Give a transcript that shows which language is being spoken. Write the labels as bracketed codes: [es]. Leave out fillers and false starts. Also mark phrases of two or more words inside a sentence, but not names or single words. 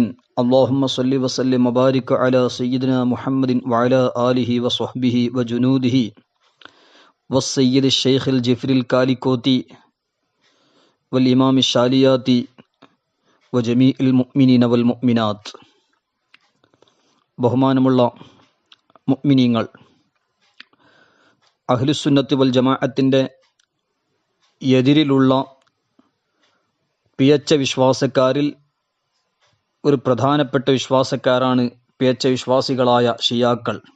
[ar] اللهم صل وسلم وبارك على سيدنا محمد وعلى آله وصحبه وجنوده والسيد الشيخ الجفر الكالكوتي والإمام الشالياتي وجميع المؤمنين والمؤمنات. [ml] ബഹുമാനമുള്ള മുഅ്മിനീങ്ങൾ, അഹ്ലുസുന്നത്ത് വൽ ജമാഅത്തിൻ്റെ എതിരിലുള്ള പിഴച്ച വിശ്വാസക്കാരിൽ ഒരു പ്രധാനപ്പെട്ട വിശ്വാസക്കാരാണ് പിഴച്ച വിശ്വാസികളായ ഷിയാക്കൾ.